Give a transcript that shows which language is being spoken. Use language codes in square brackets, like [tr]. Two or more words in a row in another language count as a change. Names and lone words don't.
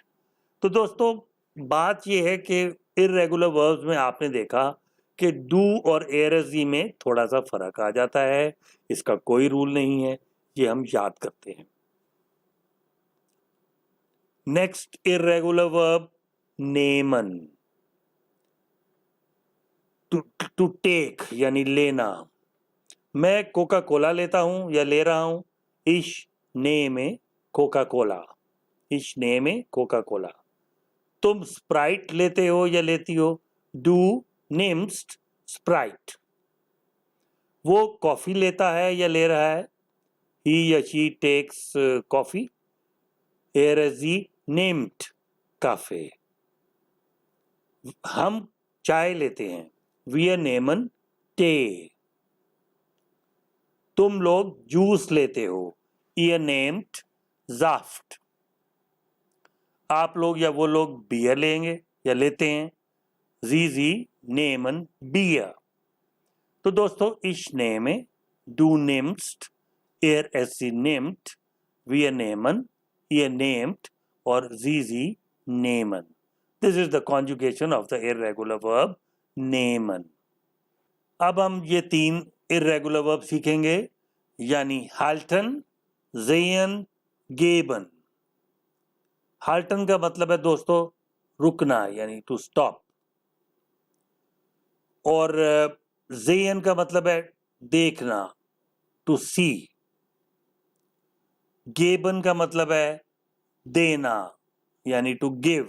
[ur] تو دوستو بات یہ ہے کہ [en] irregular verbs [ur] میں آپ نے دیکھا کہ ڈو اور ایآرایسجی میں تھوڑا سا فرق آ جاتا ہے، اس کا کوئی رول نہیں ہے، یہ ہم یاد کرتے ہیں. [en] next irregular verb, nehmen. to take [ur] یعنی لینا. میں کوکا کولا لیتا ہوں یا لے رہا ہوں, [de] ich nehme कोका-कोला, ich nehme कोका-कोला। [ur] تم سپرائٹ لیتے ہو یا لیتی ہو, [de] du nimmst स्प्राइट। [ur] وہ کافی لیتا ہے یا لے رہا ہے، he یا [en] she takes coffee, [de] sie nimmt Kaffee। [ur] ہم چائے لیتے ہیں, [de] wir nehmen Tee। [ur] تم لوگ جوس لیتے ہو, [de] ihr nehmt Saft। [ur] آپ لوگ یا وہ لوگ بیئر لیں گے یا لیتے ہیں, [de] Sie nehmen Bier। [ur] تو دوستو [de] ich nehme, du nimmst, sie nimmt, wir nehmen, ihr nehmt और Sie nehmen। [en] This is the conjugation of the irregular verb nehmen। [ur] اب ہم یہ تین [en] irregular verb [ur] سیکھیں گے، یعنی [de] halten, sehen, geben। [ur] halten کا مطلب ہے دوستو رکنا، یعنی [en] to stop. [ur] اور sehen کا مطلب ہے دیکھنا, [en] to see. [ur] گیبن کا مطلب ہے دینا، یعنی [en] to give.